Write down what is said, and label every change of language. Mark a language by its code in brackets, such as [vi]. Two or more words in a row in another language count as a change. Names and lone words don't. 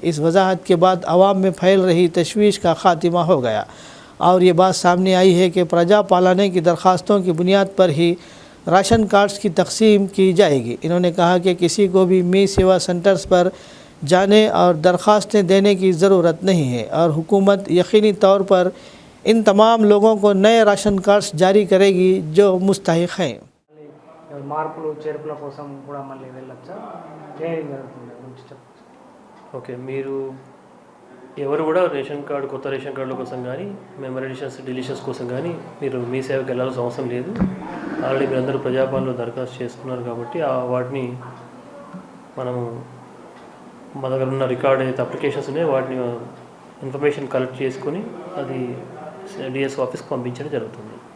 [ur] اس وضاحت کے بعد عوام میں پھیل رہی تشویش کا خاتمہ ہو گیا اور یہ بات سامنے آئی ہے کہ پرجا پالنے کی درخواستوں کی بنیاد پر ہی راشن کارڈز کی تقسیم کی جائے گی۔ انہوں نے کہا کہ کسی کو بھی می سیوا سینٹرز پر جانے اور درخواستیں دینے کی ضرورت نہیں ہے اور حکومت یقینی طور پر ان تمام لوگوں کو نئے راشن کارڈز جاری کرے گی جو مستحق ہیں۔ [te] మార్పులు చేర్పుల కోసం కూడా మళ్ళీ వెళ్ళొచ్చా, ఏం జరుగుతుంది గురించి చెప్పండి. ఓకే, మీరు ఎవరు కూడా [en] ration card, [te] కొత్త రేషన్ కార్డుల కోసం కానీ [en] memory deletions [te] కోసం కానీ మీరు మీ సేవకి వెళ్ళాల్సిన అవసరం లేదు. ఆల్రెడీ మీరందరూ ప్రజాపాలనలో దరఖాస్తు చేసుకున్నారు కాబట్టి వాటిని మనము మా దగ్గర ఉన్న రికార్డ్ అయితే అప్లికేషన్స్ ఉన్నాయో వాటిని [en] information collect [te] చేసుకొని అది డిఎస్ఓ ఆఫీస్కి పంపించడం జరుగుతుంది.